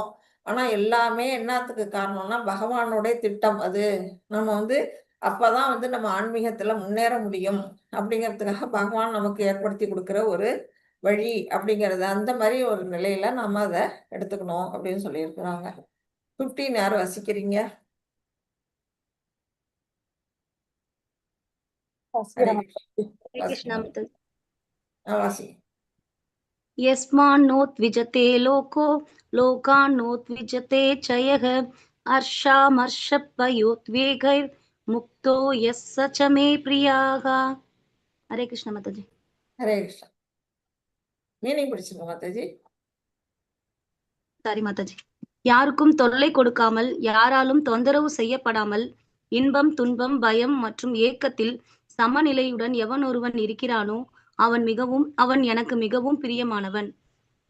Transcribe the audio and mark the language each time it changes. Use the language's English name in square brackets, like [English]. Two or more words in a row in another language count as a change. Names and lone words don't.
[Tamil] ஆனா எல்லாமே என்னத்துக்கு காரணம்னா பகவானுடைய திட்டம். அது நம்ம வந்து அப்பதான் வந்து நம்ம ஆன்மீகத்துல முன்னேற முடியும் அப்படிங்கிறதுக்காக பகவான் நமக்கு ஏற்படுத்தி கொடுக்கிற ஒரு வழி அப்படிங்கிறது. அந்த மாதிரி ஒரு நிலையில நம்ம அதை எடுத்துக்கணும் அப்படின்னு சொல்லியிருக்கிறாங்க. 15 யார் வாசிக்கிறீங்க? [Sanskrit] यस्मान्नोद्विजते लोको लोकान्नोद्विजते च यः हर्षामर्षभयोद्वेगैर्मुक्तो यः स च मे प्रियाः. [Hindi] हरे कृष्ण माताजी. [Tamil] ஹரே கிருஷ்ணா. மீனிங் பிடிச்சிருங்க மாதாஜி. சாரி மாதாஜி. யாருக்கும் தொல்லை கொடுக்காமல், யாராலும் தொந்தரவு செய்யப்படாமல், இன்பம் துன்பம் பயம் மற்றும் ஏக்கத்தில் சமநிலையுடன் எவன் ஒருவன் இருக்கிறானோ அவன் எனக்கு மிகவும் பிரியமானவன்.